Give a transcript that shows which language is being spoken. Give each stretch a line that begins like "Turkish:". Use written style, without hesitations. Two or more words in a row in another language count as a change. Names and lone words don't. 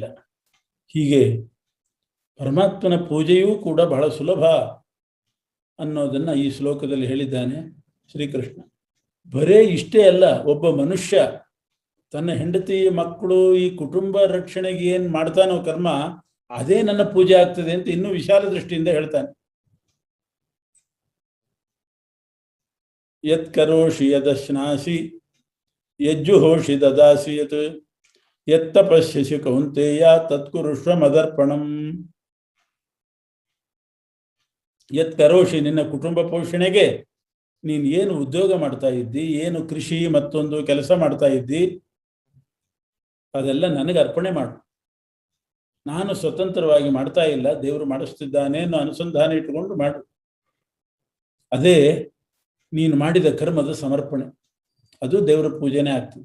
Kannada: ಹೀಗೆ ಪರಮಾತ್ಮನ ಪೂಜೆಯೂ ಕೂಡ ಬಹಳ ಸುಲಭ ಅನ್ನೋದನ್ನ ಈ ಶ್ಲೋಕದಲ್ಲಿ ಹೇಳಿದ್ದಾನೆ ಶ್ರೀಕೃಷ್ಣ. ಬರೇ ಇಷ್ಟೇ ಅಲ್ಲ, ಒಬ್ಬ ಮನುಷ್ಯ ತನ್ನ ಹೆಂಡತಿ, ಮಕ್ಕಳು, ಈ ಕುಟುಂಬ ರಕ್ಷಣೆಗೆ ಏನ್ ಮಾಡ್ತಾನೋ ಕರ್ಮ, ಅದೇ ನನ್ನ ಪೂಜೆ ಆಗ್ತದೆ ಅಂತ ಇನ್ನೂ ವಿಶಾಲ ದೃಷ್ಟಿಯಿಂದ ಹೇಳ್ತಾನೆ.
Sanskrit: ಯತ್ ಕರೋಷಿ ಯದಶ್ನಾಸಿ ಯಜ್ಜುಹೋಷಿ ದದಾಸಿ ಯತ್ ಯತ್ತಪಶ್ಯಸಿ ಕೌಂತೆಯ ತತ್ಕುರುಷ್ವ ಮದರ್ಪಣಂ. ಯತ್ ಕರೋಷಿ,
Kannada: ನಿನ್ನ ಕುಟುಂಬ ಪೋಷಣೆಗೆ ನೀನು ಏನು ಉದ್ಯೋಗ ಮಾಡ್ತಾ ಇದ್ದಿ, ಏನು ಕೃಷಿ ಮತ್ತೊಂದು ಕೆಲಸ ಮಾಡ್ತಾ ಇದ್ದಿ, ಅದೆಲ್ಲ ನನಗೆ ಅರ್ಪಣೆ ಮಾಡು. ನಾನು ಸ್ವತಂತ್ರವಾಗಿ ಮಾಡ್ತಾ ಇಲ್ಲ, ದೇವರು ಮಾಡಿಸ್ತಿದ್ದಾನೆ ಅನ್ನೋ ಅನುಸಂಧಾನ ಇಟ್ಟುಕೊಂಡು ಮಾಡು. ಅದೇ ನೀನು ಮಾಡಿದ ಕರ್ಮದ ಸಮರ್ಪಣೆ, ಅದು ದೇವರ ಪೂಜೆನೇ ಆಗ್ತದೆ.